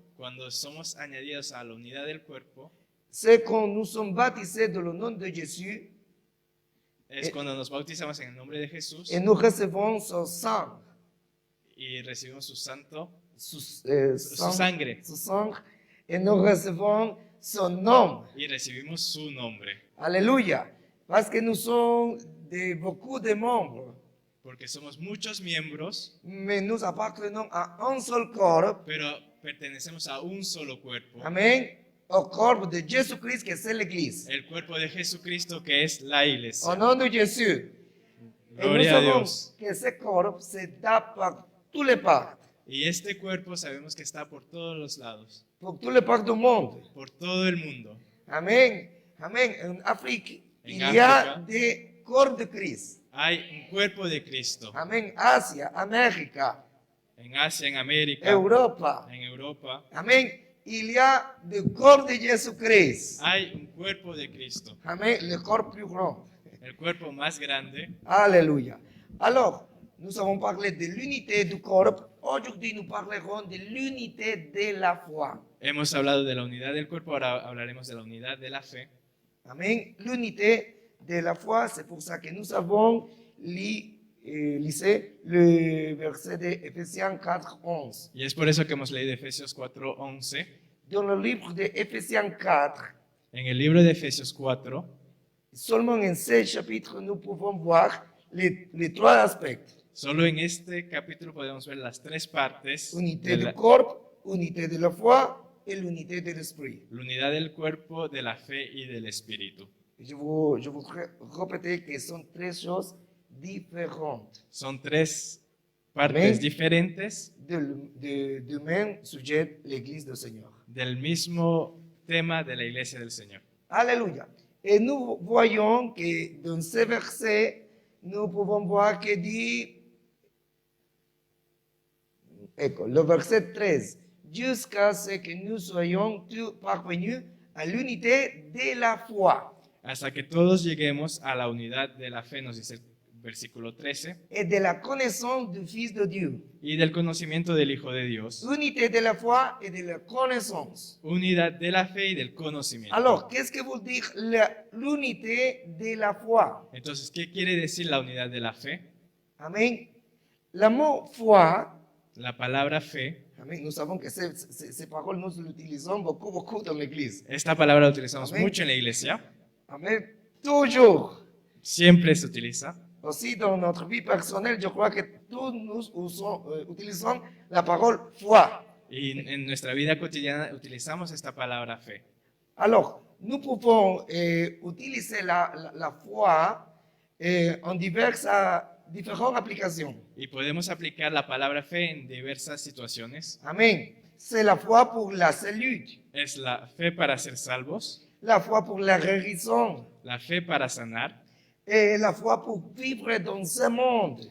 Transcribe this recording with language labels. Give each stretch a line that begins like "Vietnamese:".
Spanish: cuando somos añadidos a la unidad del cuerpo,
French: c'est quand nous sommes baptisés dans le nom de Jésus
Spanish: es cuando nos bautizamos en el nombre de Jesús
French: et nous recevons son sang,
Spanish: y recibimos su santo, su su sangre
French: su sang, et nous recevons son nom.
Spanish: y recibimos su nombre. Alléluia.
French: Parce que nous sommes beaucoup de membres,
Spanish: Porque somos muchos miembros,
French: mais nous appartenons à un seul corps.
Spanish: pero pertenecemos a un solo cuerpo. Amen.
French: Au corps de Jésus-Christ, que c'est l'Église.
Spanish: El cuerpo de Jesucristo, que es la iglesia.
French: Au nom de Jésus. Et nous
Spanish: Gloria a
French: savons
Spanish: Dios.
French: que ce corps se tape par tous les parts,
Spanish: Y este cuerpo sabemos que está por todos los lados,
French: pour tous les parts du monde.
Spanish: por todo el mundo.
French: Amen. Amen. En Afrique,
Spanish: En
French: il y a
Spanish: África.
French: des corps de Christ.
Spanish: Hay un cuerpo de Cristo. Amen. Asia, América. en Asia, en América, Europa. en Europa.
French: Amen. Il y a le corps de Jésus-Christ.
Spanish: Hay un cuerpo de Cristo,
French: Amen. Le corps plus grand.
Spanish: el cuerpo más grande. Alléluia.
French: Alors, nous avons parlé de l'unité du corps. Aujourd'hui, nous parlerons de l'unité de la foi.
Spanish: Hemos hablado de la unidad del cuerpo, ahora hablaremos de la unidad de la fe. Amen.
French: L'unité de la foi, c'est pour ça que nous avons lisé le verset de Ephésiens 4, 11.
Spanish: Y es por eso que hemos leído Efesios 4:11.
French: Dans le livre de Ephésiens 4,
Spanish: En el libro de Efesios 4,
French: seulement en ce chapitre, nous pouvons voir les trois aspects.
Spanish: solo en este capítulo podemos ver las tres partes
French: Unité
Spanish: de
French: du
Spanish: la
French: corps, unité de la foi et l'unité de l'esprit.
Spanish: unidad del cuerpo, de la fe y del espíritu.
French: Je voudrais répéter que sont tres choses différentes
Spanish: Son tres partes Amén. diferentes
French: du même sujet, l'Église du Seigneur.
Spanish: del mismo tema de la iglesia del Señor. Alléluia.
French: Et nous voyons que dans ce verset, nous pouvons voir que dit, le verset 13, jusqu'à ce que nous soyons tous parvenus à l'unité de la foi
Spanish: Hasta que todos lleguemos a la unidad de la fe, nos dice el versículo 13,
French: et de la connaissance du Fils de Dieu.
Spanish: y del conocimiento del Hijo de Dios.
French: Unité de la foi et de la connaissance.
Spanish: Unidad de la fe y del conocimiento.
French: Alors, qu'est-ce que veut dire l'unité de la foi?
Spanish: Entonces, ¿qué quiere decir la unidad de la fe?
French: Amen. Le mot foi,
Spanish: La palabra fe,
French: amen, nous savons que ces paroles, nous l'utilisons beaucoup dans l'Église.
Spanish: esta palabra la utilizamos Amén. mucho en la iglesia,
French: Amen. Toujours.
Spanish: siempre se utiliza.
French: Aussi dans notre vie personnelle, je crois que tous nous utilisons la parole foi.
Spanish: Y en nuestra vida cotidiana utilizamos esta palabra fe.
French: Alors, nous pouvons utiliser la foi en différentes applications.
Spanish: Y podemos aplicar la palabra fe en diversas situaciones. Amen.
French: C'est la foi pour la salut,
Spanish: Es la fe para ser salvos,
French: la foi pour la guérison,
Spanish: la fe para sanar,
French: et la foi pour vivre dans ce monde,